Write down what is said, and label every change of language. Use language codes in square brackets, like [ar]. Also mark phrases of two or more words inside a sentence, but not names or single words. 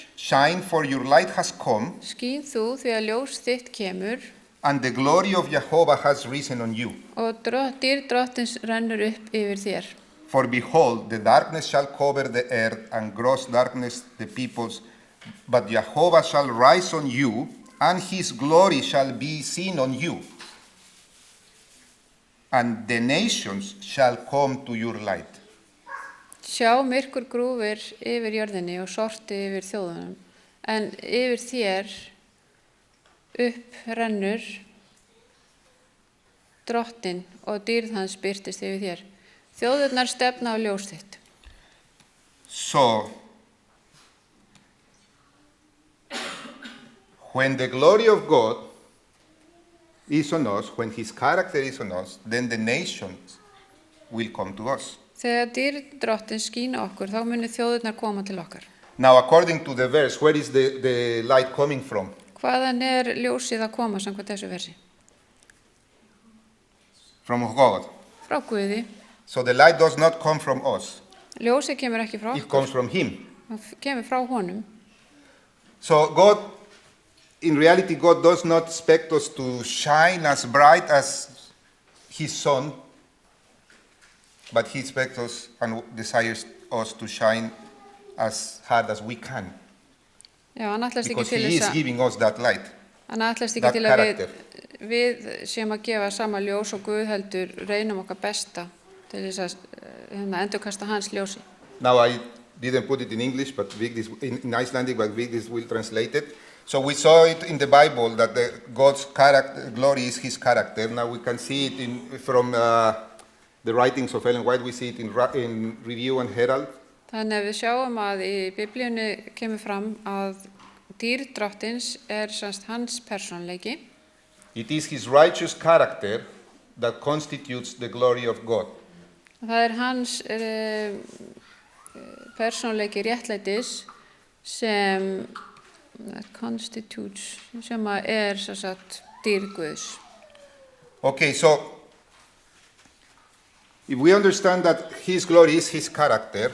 [en] shine, for your light has come, [is] skín þú því að ljós þitt kemur [en] and the glory of Jehovah has risen on you. [is] og dýrð drottins rennur upp yfir þér. [en] For behold, the darkness shall cover the earth, and gross darkness the peoples, but Jehovah shall rise on you, and his glory shall be seen on you. And the nations shall come to your light. [is] Sjá myrkur grúfir yfir jörðinni og sorti yfir þjóðunum, en yfir þér upp rennur drottin og dýrð hans birtist yfir þér. Þjóðurnar stefna á ljós þitt. [en] So, when the glory of God is on us, when his character is on us, then the nations will come to us. [is] Þegar dýrð drottin skína okkur, þá munu þjóðurnar koma til okkar. [en] Now, according to the verse, where is the light coming from? [is] Hvaðan ljósið að koma samkvæmt þessu versi? [en] From God. [is] Frá Guði. [en] So the light does not come from us. [is] Ljósið kemur ekki frá [en] It [is] okkur, [en] comes from him. [is] það kemur frá honum. [en] So God, in reality, God does not expect us to shine as bright as his son, but he expects us and desires us to shine as hard as we can, [is] Já, hann ætlast ekki [en] because [is] til [en] he is [is] þess að [en] giving us that light. [is] Hann ætlast ekki [en] That [is] til að [en] character. [is] við séum að gefa sama ljós og Guð heldur reynum okkar besta til þess að endurkasta hans ljósi. [en] Now, I didn't put it in English, but Vigdis, in Icelandic, but Vigdis will translate it. So we saw it in the Bible that God's character, glory is his character. Now we can see it from the writings of Ellen White. We see it in Review and Herald, [is] Þannig að við sjáum að í Biblíunni kemur fram að dýrð drottins semst hans persónleiki. [en] It is his righteous character that constitutes the glory of God. [is] Það hans persónleiki réttlætis sem constitutes, sem að sem sagt dýrð Guðs. [en] Okay, so if we understand that his glory is his character,